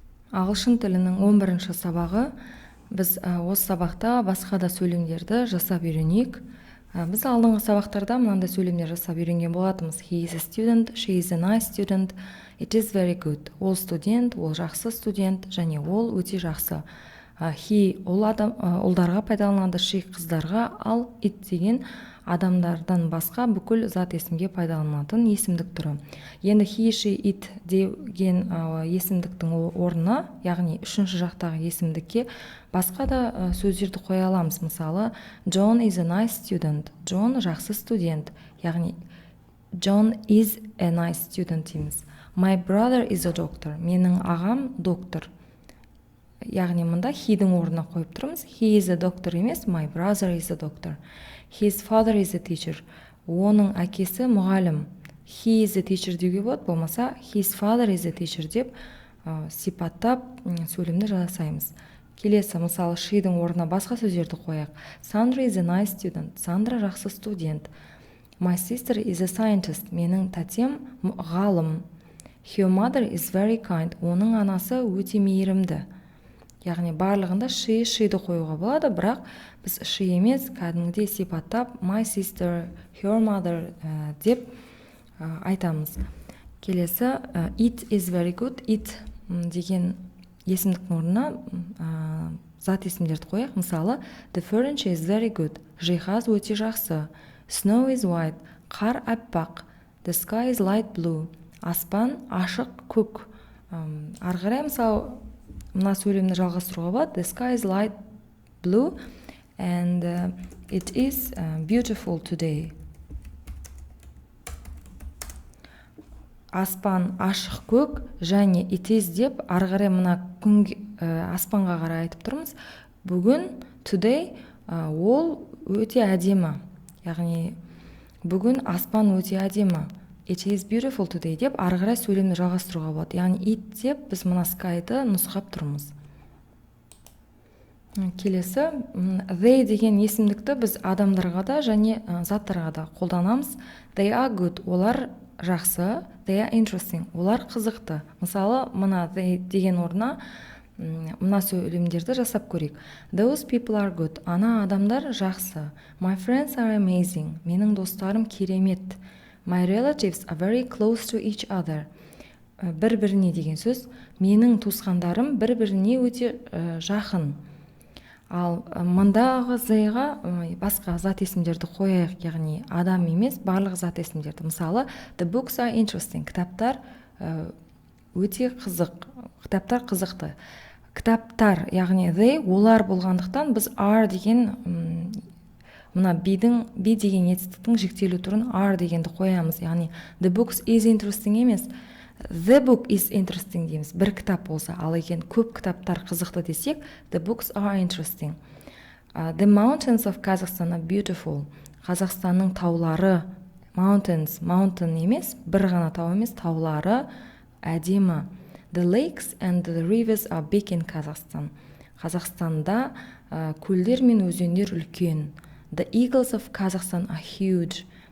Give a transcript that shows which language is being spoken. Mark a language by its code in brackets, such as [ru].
[kk] Ағылшын тілінің 11-ші сабағы. Біз осы сабақта басқа да сөйлемдерді жасап үйренейік. Біз алдыңғы сабақтарда мынандай сөйлемдер жасап үйренген болатынбыз. [en] He is a student, she is a nice student, it is very good. [kk] Ол студент, ол жақсы студент, және ол өте жақсы. He ұлдарға пайдаланады, she қыздарға, ал it деген адамдардан басқа бүкіл зат есімге пайдаланылатын есімдік түрі. Енді he, she, it деген есімдіктің орнына, яғни үшінші жақтағы есімдікке басқа да сөздерді қоя аламыз. [en] Мысалы, John is a nice student. [kk] John жақсы студент. Яғни [en] John is a nice student [kk] дейміз. [en] My brother is a doctor. [kk] Менің ағам доктор. Яғни мұнда he-дің орнына қойып тұрмыз. [en] He is a doctor [kk] емес, [en] my brother is a doctor. His father is a teacher. [kk] Оның әкесі мұғалім. [en] He is a teacher [kk] деуге болады, болмаса [en] his father is a teacher [kk] деп сипаттап сөйлемді жасаймыз. Келесі, мысалы, she-дің орнына басқа сөздерді қояйық. [en] Sandra is a nice student. [kk] Сандра жақсы студент. [en] My sister is a scientist. [kk] Менің тәтем ғалым. [en] Her mother is very kind. [kk] Оның анасы өте мейірімді. Яғни барлығында she-ді қоюға болады, бірақ біз she емес, кәдімгідей сипаттап [en] my sister, her mother [kk] деп айтамыз. Келесі, [en] it is very good. [kk] It деген есімдіктің орнына зат есімдерді қояйық. [en] Мысалы, the furniture is very good. [kk] Жиһаз өте жақсы. [en] Snow is white. [kk] Қар аппақ. [en] The sky is light blue. [kk] Аспан ашық көк. Ары қарай, мысалы, мына сөйлемді жалғастыруға болады. [en] The sky is light blue and it is beautiful today. [kk] Аспан ашық көк және [en] it is [kk] деп ары қарай мына аспанға қарай айтып тұрмыз. Бүгін [en] today [kk] ол өте әдемі. Яғни бүгін аспан өте әдемі. [en] It is beautiful today [kk] деп ары қарай сөйлемді жалғастыруға болады. Яғни it деп біз мына sky-ды нұсқап тұрмыз. Келесі, they деген есімдікті біз адамдарға да және заттарға да қолданамыз. [en] They are good. [kk] Олар жақсы. [en] They are interesting. [kk] Олар қызықты. Мысалы, мына they деген орнына мына сөйлемдерді жасап көрейік. [en] Those people are good. [kk] Ана адамдар жақсы. [en] My friends are amazing. [kk] Менің достарым керемет. [en] My relatives are very close to each other. [kk] Бір-біріне деген сөз. Менің туысқандарым бір-біріне өте жақын. Ал мұндағы зайға басқа зат есімдерді қояйық, яғни адам емес, барлық зат есімдерді. Мысалы, [en] the books are interesting. [kk] Кітаптар өте қызық. Кітаптар қызықты. Кітаптар, яғни they, олар болғандықтан біз are деген мына би деген етістіктің жіктелу түрін are дегенді қоямыз. Яғни [en] the books is interesting [kk] емес, [en] the book is interesting [kk] дейміз. Бір кітап болса, ал егер көп кітаптар қызықты десек, [en] the books are interesting. The mountains of Kazakhstan are beautiful. [kk] Қазақстанның таулары, mountains, mountain емес, бір ғана тау емес, таулары әдемі. [en] The lakes and the rivers are big in Kazakhstan. [kk] Қазақстанда көлдер мен өзендер үлкен. [en] The eagles of Kazakhstan are huge.